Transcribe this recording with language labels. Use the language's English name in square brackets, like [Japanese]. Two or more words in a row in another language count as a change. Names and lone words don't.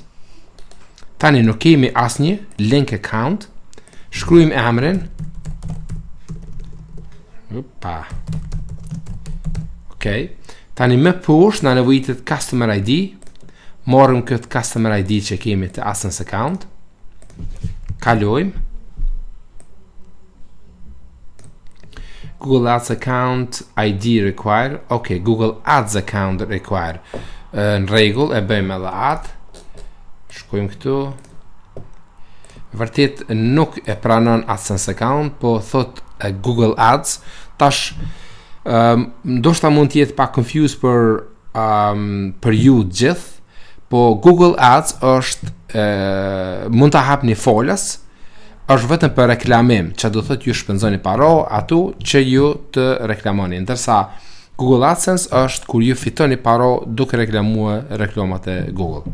[Albanian] Tani nuk kemi asnjë [English] link account, [Albanian] shkruajmë emrin. Okej. Tani më poshtë na nevojitet [English] customer ID. [Albanian] Morëm këtë [English] customer ID [Albanian] që kemi të AdSense account. Kalojmë. [English] Google Ads account ID require. Okay, Google Ads account require. [Albanian] Në rregull, e bëjmë edhe atë. Shkojmë këtu. Vërtet nuk e pranon AdSense account, po thot Google Ads. Tash ndoshta mund të jetë pak confused për ju gjithë, po Google Ads është mund ta hapni folas, është vetëm për reklamim, që do thotë ju shpenzoni para atu që ju të reklamoni, ndërsa Google AdSense është kur ju fitoni para duke reklamuar reklamat e Google.